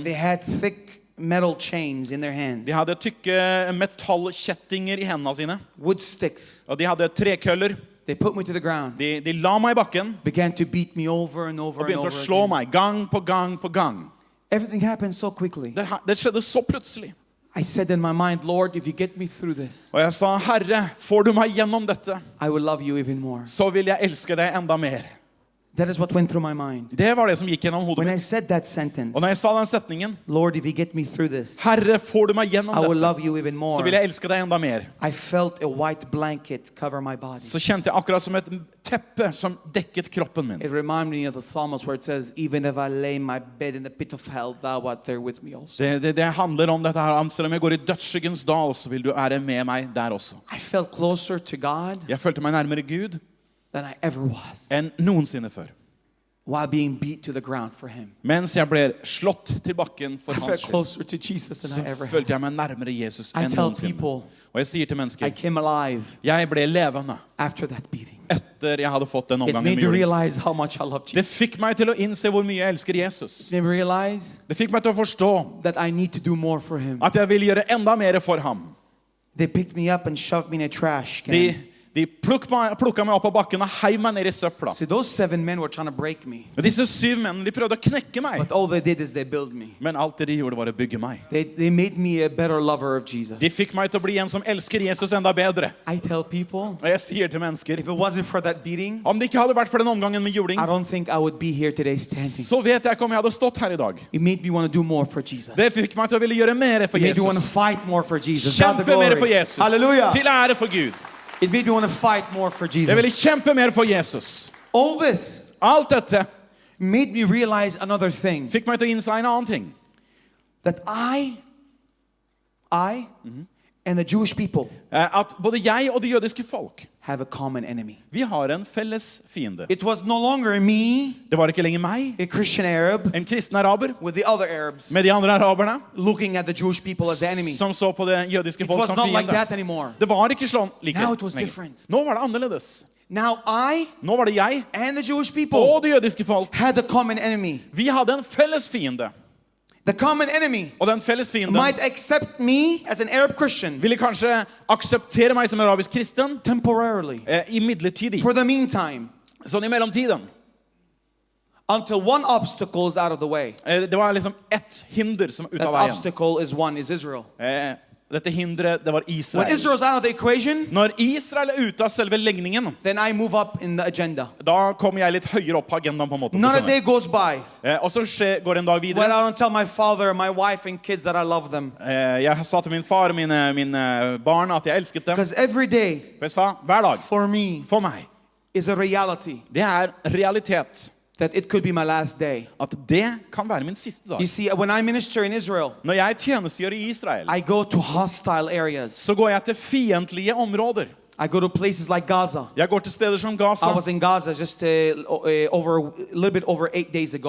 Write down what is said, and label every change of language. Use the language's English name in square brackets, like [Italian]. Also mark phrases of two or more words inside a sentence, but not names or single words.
[English] They had thick metal chains in their hands. [Norwegian] De hadde tykke metallkjettinger i hendene sine. [English] Wood sticks. [Norwegian] Og de hadde trekøller. [English] They put me to the ground. [Norwegian] De la meg i bakken [English] Began to beat me over and over [Norwegian] og [English] and [Norwegian] begynte [English] over [Norwegian] å slå [English] again. [Norwegian] meg gang på gang på gang. [English] Everything happened so quickly. [Norwegian] Det skjedde så plutselig. [English] I said in my mind, Lord, if you get me through this, [Norwegian] Og jeg sa, Herre, får du meg gjennom dette, [English] I will love you even more. [Norwegian] så vil jeg elske deg enda mer. [English] That is what went through my mind. [Norwegian] Det var det som gikk gjennom hodet [English] When I [Norwegian] mitt. [English] said that sentence, [Norwegian] Og når jeg sa den setningen, [English] Lord, if you get me through this, [Norwegian] Herre, får du meg gjennom [English] I will [Norwegian] dette, [English] love you even [Norwegian] så [English] more. [Norwegian] vil jeg elske deg enda mer. [English] I felt a white blanket cover my body. [Norwegian] Så kjente jeg akkurat som et teppe som dekket kroppen min. [English] It reminded me of the Psalms where it says, even if I lay my bed in the pit of hell, thou art there with me also. [Norwegian] Det handler om dette her. Selv om jeg går i dødsskyggens dal, så vil du være med meg der også. [English] I felt closer to God [Norwegian] Jeg følte meg nærmere Gud [English] than I ever was [Norwegian] enn noensinne før. [English] while being beat to the ground for him. [Norwegian] Mens jeg ble slått til bakken for [English] I [Norwegian] hans [English] felt [Norwegian] skyld, [English] closer to Jesus than [Norwegian] så [English] I ever had. [Norwegian] følte jeg meg nærmere Jesus [English] I [Norwegian] enn [English] tell [Norwegian] noensinne. [English] people [Norwegian] Og jeg sier til [English] I [Norwegian] mennesker, [English] came alive [Norwegian] jeg ble levende [English] after that beating. [Norwegian] etter jeg hadde fått den [English] It [Norwegian] omgangen [English] made [Norwegian] med [English] me [Norwegian] juling. [English] realize how much I love [Norwegian] Det [English] Jesus. [Norwegian] fikk meg til å innse hvor mye jeg elsker Jesus. [English] It made me realize [Norwegian] Det fikk meg til å forstå [English] that I need to do more for him. [Norwegian] at jeg vil gjøre enda mer for ham. [English] They picked me up and shoved me in a trash can. [Norwegian] De plukket meg opp av bakken og heiv meg ned i søpla. [English] See, those 7 men were trying to break me. [Norwegian] Og disse 7 mennene, de prøvde å knekke meg. [English] But all they did is they built me. [Norwegian] Men alt det de gjorde var å bygge meg. [English] They made me a better lover of Jesus. [Norwegian] De fikk meg til å bli en som elsker Jesus enda bedre. [English] I tell people, [Norwegian] Og jeg sier til mennesker, [English] if it wasn't for that beating, [Norwegian] om det ikke hadde vært for den omgangen med juling, [English] I don't think I would be here today standing. [Norwegian] så vet jeg ikke om jeg hadde stått her i dag. [English] It made me want to do more for Jesus. [Norwegian] Det fikk meg til å ville gjøre mer for [English] It made me want to [Norwegian] Jesus. [English] fight more for Jesus. God the [Norwegian] Kjempe mer for [English] glory. [Norwegian] Jesus. [English] Hallelujah. [Norwegian] Til ære for Gud. [English] It made me want to fight more for [Norwegian] Jeg ville [English] Jesus. [Norwegian] kjempe mer for Jesus. [English] All this [Norwegian] Alt dette [English] made me realize another thing. [Norwegian] fikk meg til å innse en annen ting. [English] That I and the Jewish people [Norwegian] At både jeg og det jødiske folk, [English] have a common enemy. [Norwegian] vi har en felles fiende. [English] It was no longer me, [Norwegian] Det var ikke lenger meg, [English] a Christian Arab, [Norwegian] en kristen araber, [English] with the other Arabs [Norwegian] med de andre araberne, [English] looking at the Jewish people as the enemy. [Norwegian] som så på det jødiske [English] It [Norwegian] folk [English] was [Norwegian] som [English] not like [Norwegian] fiende. [English] that anymore. [Norwegian] Det var ikke sånn like [English] Now it was [Norwegian] lenger. [English] different. [Norwegian] Nå var det annerledes. [English] Now [Norwegian] Nå var det jeg [English] and the Jewish people [Norwegian] og det jødiske folk. [English] had a common enemy. [Norwegian] Vi hadde en felles fiende. [English] The common enemy [Norwegian] Og den felles fienden [English] might accept me as an Arab Christian [Norwegian] ville kanskje akseptere meg som arabisk kristen [English] temporarily, [Norwegian] imidlertidig. [English] for the meantime, [Norwegian] Sånn i mellomtiden. [English] until one obstacle is out of the way. [Norwegian] Det var liksom ett hinder som ut [English] That [Norwegian] av veien. [English] obstacle is Israel. [Norwegian] Dette hindret, det var [English] When [Norwegian] Israel. [English] Israel's out of the equation, [Norwegian] Når Israel er ute av selve legningen, [English] then I move up in the agenda. [Norwegian] da kommer jeg litt høyere opp på agendaen på en måte. [English] Not a day goes by [Norwegian] Og så går det en dag [English] when [Norwegian] videre. [English] I don't tell my father, my wife, and kids that I love them. [Norwegian] Jeg sa til min far og mine barn at jeg elsket dem. [English] Because every day, [Norwegian] For jeg sa, hver dag, [English] for me, [Norwegian] for meg, [English] is a reality [Norwegian] det er realitet. [English] that it could be my last day. [Norwegian] At det kan være min siste dag. [English] You see, when I minister in Israel, [Norwegian] Når jeg tjenestegjør i Israel, [English] I go to hostile areas. [Norwegian] så går jeg til fiendtlige områder. [English] I go to places like Gaza. [Norwegian] Jeg går til steder som [English] I [Norwegian] Gaza. [English] was in Gaza just a little bit over 8 days ago.